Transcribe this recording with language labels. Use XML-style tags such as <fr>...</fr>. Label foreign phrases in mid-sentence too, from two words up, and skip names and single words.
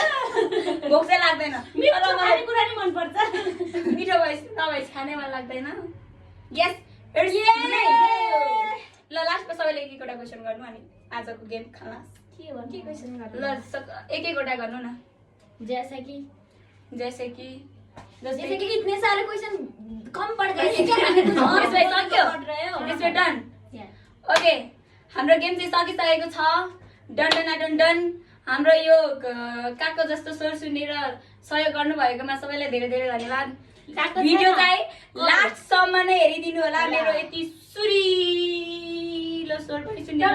<ne>भोक चाहिँ लाग्दैन। मिठो तर मलाई खानेकुरा नि मन पर्छ मिठो भएपछि नभएपछि खानै मन लाग्दैन। यस ल लास्टमा सबैले एक एकवटा क्वेसन गर्नु अनि आजको गेम खलास। के भन्नु के क्वेसन ल एक एकवटा गर्नु न।</ne> <hi>जैसा कि जैसे कि जैसे कि इतने सारे क्वेश्चन कम पड़ गए थे क्या</hi> <ne>यसमा सक्यो।</ne> <hi>पढ़ रहे हो</hi> <ne>यसमा डन।</ne> <en>Yeah.</en> <ne>ओके हाम्रो गेम चाहिँ सकिसकेको छ। डन। हाम्रो यो काको जस्तो स्वर सुनेर सहयोग गर्नुभएकोमा सबैलाई धेरै धेरै धन्यवाद। काको भिडियो छैन। चाहिँ लास्टसम्म नै हेरिदिनु होला। मेरो यति सुरिलो स्वर पनि सुन्नु होला।</ne>